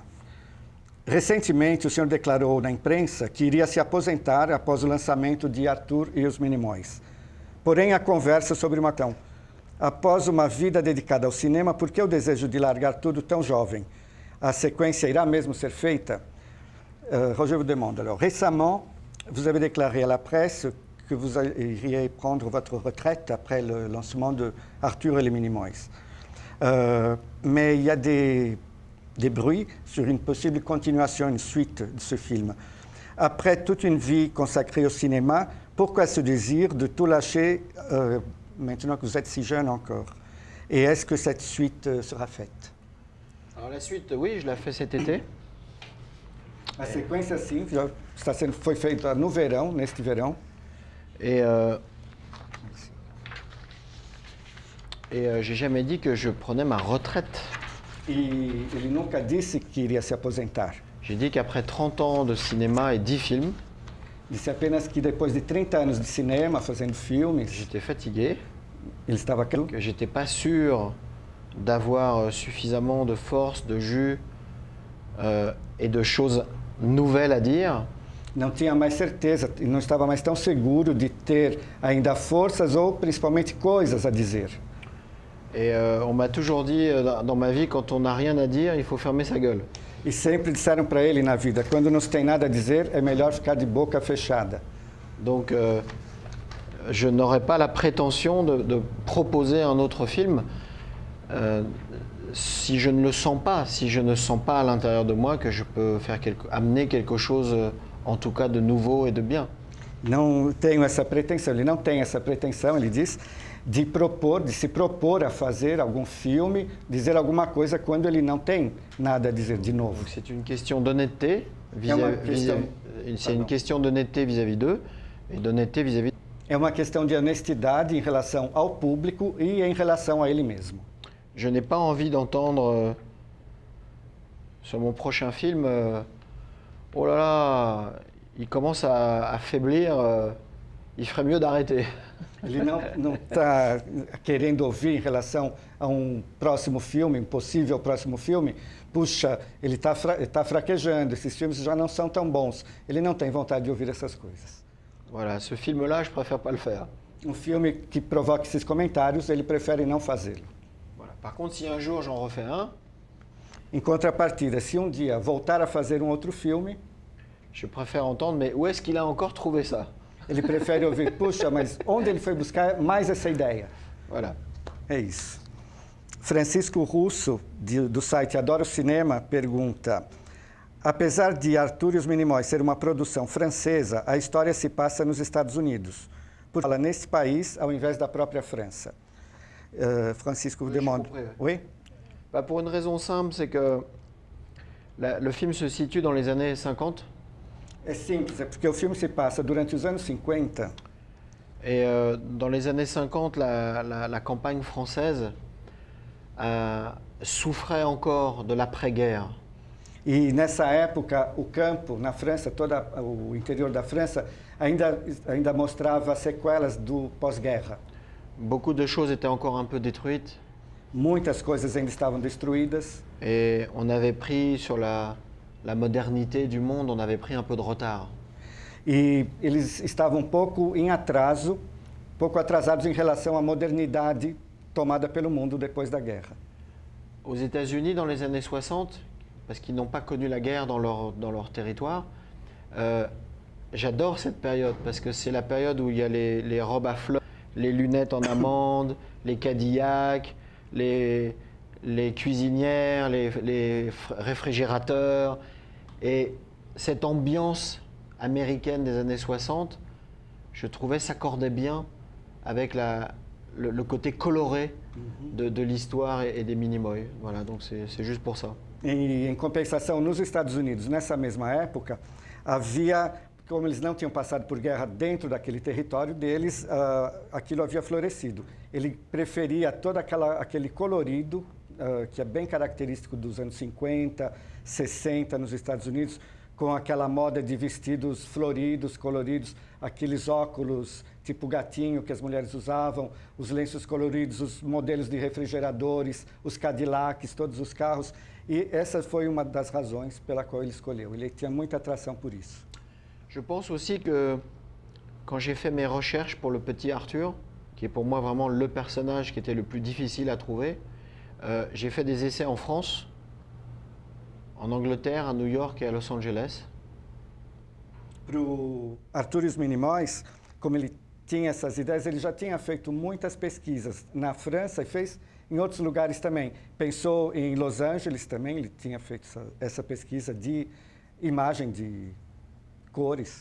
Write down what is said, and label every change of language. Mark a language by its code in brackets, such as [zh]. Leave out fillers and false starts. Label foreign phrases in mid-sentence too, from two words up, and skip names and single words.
[pt] Recentemente, o senhor declarou na imprensa que iria se aposentar após o lançamento de Arthur e os Minimóis. Porém, a conversa sobre uma questão. Após uma vida dedicada ao cinema, por que o desejo de largar tudo tão jovem? A séquence irá mesmo ser faite? [fr] Roger vous demande. Alors, récemment, vous avez déclaré à la presse que vous iriez prendre votre retraite après le lancement de Arthur et les Minimoys. Mais il y a des bruits sur une possible continuation, une suite de ce film. Après toute une vie consacrée au cinéma, pourquoi ce désir de tout lâcher maintenant que vous êtes si jeune encore? Et est-ce que cette suite sera faite? Alors la suite, oui, je la fais cet été. [pt] A sequência, sim, foi feita no verão, neste verão. [fr] Et j'ai jamais dit que je prenais ma retraite. [pt] E ele nunca disse que iria se aposentar. [fr] J'ai dit qu'après 30 ans de cinéma et 10 films, [pt] disse apenas que depois de 30 anos de cinema, fazendo filmes, [fr] j'étais fatigué, [pt] ele estava [fr] que j'étais pas sûr d'avoir suffisamment de force, de jus et de choses nouvelles à dire. [pt] Não tinha mais certeza, não estava mais tão seguro de ter ainda forças ou principalmente coisas a dizer. [fr] Et on m'a toujours dit dans ma vie, quand on n'a rien à dire, il faut fermer sa gueule. [pt] E sempre disseram para ele na vida, quando não se tem nada a dizer, é melhor ficar de boca fechada. [fr] Donc, je n'aurais pas la prétention de proposer un autre film si je ne le sens pas, si je ne sens pas à l'intérieur de moi que je peux faire amener quelque chose, en tout cas de nouveau et de bien. [pt] Não tenho essa pretensão, ele não tem essa pretensão, ele diz, de se propor a fazer algum filme, dizer alguma coisa quando ele não tem nada a dizer de novo. [fr] C'est une question d'honnêteté, c'est une question d'honnêteté vis-à-vis d'eux et d'honnêteté vis-à-vis. [pt] É uma questão de honestidade em relação ao público e em relação a ele mesmo. [fr] Je n'ai pas envie d'entendre sur mon prochain film, oh là là, il commence à faiblir, il ferait mieux d'arrêter. [pt] Ele não está querendo ouvir em relação a um próximo filme, um possível próximo filme. Puxa, ele está fraquejando, esses filmes já não são tão bons. Ele não tem vontade de ouvir essas coisas. [fr] Voilà, ce film-là, je préfère pas le faire. [pt] Um filme que provoque esses comentários, ele prefere não fazê-lo. [fr] Voilà. Par contre, si un jour j'en refais un, [pt] Em contrapartida, se um dia voltar a fazer um outro filme, [fr] je préfère entendre, mais où est-ce qu'il a encore trouvé ça? [pt] ele prefere ouvir, puxa, mas onde ele foi buscar mais essa ideia? [fr] Voilà. [pt] É isso. Francisco Russo, do site Adoro Cinema, pergunta: apesar de Arthur e os Minimóis ser uma produção francesa, a história se passa nos Estados Unidos. Por ela nesse país, ao invés da própria França. Francisco [fr] Oui, demande. j'ai compris, ouais. Oui? Bah, pour une raison simple, c'est que le film se situe dans les années 50. [pt] É simples, é porque o filme se passa durante os anos 50. [fr] Et dans les années 50, la campagne française souffrait encore de l'après-guerre. [pt] E nessa época, o campo na França, todo o interior da França, ainda mostrava sequelas do pós-guerra. [fr] Beaucoup de choses étaient encore un peu détruites. [pt] Muitas coisas ainda estavam destruídas. [fr] Et on avait pris sur la modernité du monde, on avait pris un peu de retard. [pt] E eles estavam pouco atrasados em relação à modernidade tomada pelo mundo depois da guerra. [fr] Aux États-Unis, dans les années 60, parce qu'ils n'ont pas connu la guerre dans leur territoire, j'adore cette période, parce que c'est la période où il y a les robes à fleurs, les lunettes en amande, les Cadillacs, les cuisinières, les réfrigérateurs. Et cette ambiance américaine des années 60, je trouvais s'accordait bien avec le côté coloré de l'histoire et des Minimoys. Voilà, donc c'est juste pour ça. [pt] E, em compensação, nos Estados Unidos, nessa mesma época, como eles não tinham passado por guerra dentro daquele território deles, aquilo havia florescido. Ele preferia todo aquele colorido, que é bem característico dos anos 50, 60 nos Estados Unidos, com aquela moda de vestidos floridos, coloridos, aqueles óculos tipo gatinho que as mulheres usavam, os lenços coloridos, os modelos de refrigeradores, os Cadillacs, todos os carros. E essa foi uma das razões pela qual ele escolheu. Ele tinha muita atração por isso. [fr] Je pense aussi que quand j'ai fait mes recherches pour le petit Arthur, qui est pour moi vraiment le personnage qui était le plus difficile à trouver, j'ai fait des essais en France, en Angleterre, à New York et à Los Angeles. [pt] Para o Arthur e os Minimóis, como ele tinha essas ideias, ele já tinha feito muitas pesquisas na França e fez em outros lugares também. Pensou em Los Angeles também, ele tinha feito essa pesquisa de imagem, de cores.